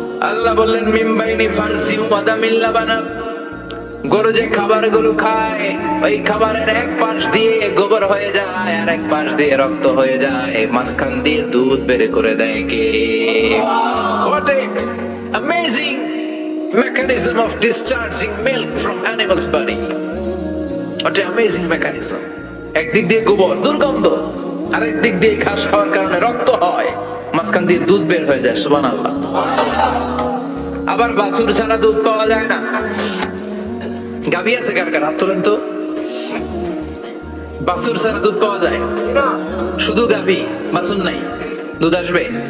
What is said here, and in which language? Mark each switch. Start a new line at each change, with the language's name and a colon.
Bangla: আল্লাহ বললেন
Arabic: মিন বাইনি ফারসিন ওয়া দামিল লাবানা,
Bangla: গরু যে খাবারগুলো খায় ওই খাবারের এক পাশ দিয়ে গোবর হয়ে যায় আর এক পাশ দিয়ে রক্ত হয়ে যায়, মাঝখান দিয়ে দুধ বের করে দেয় কে?
English: What a amazing mechanism of discharging milk from animal's body. What an amazing mechanism.
Bangla: একদিক দিয়ে গোবর দুর্গন্ধ, আরেক দিক দিয়ে ঘাস খাওয়ার কারণে রক্ত হয়, মাঝখান দিয়ে দুধ বের হয়ে যায়। সুবহানাল্লাহ। আবার বাছুর ছাড়া দুধ পাওয়া যায় না। গাভী আছে কার কার? হাত তোলেন তো। বাছুর ছাড়া দুধ পাওয়া যায়? শুধু গাভী, বাছুর নাই, দুধ আসবে?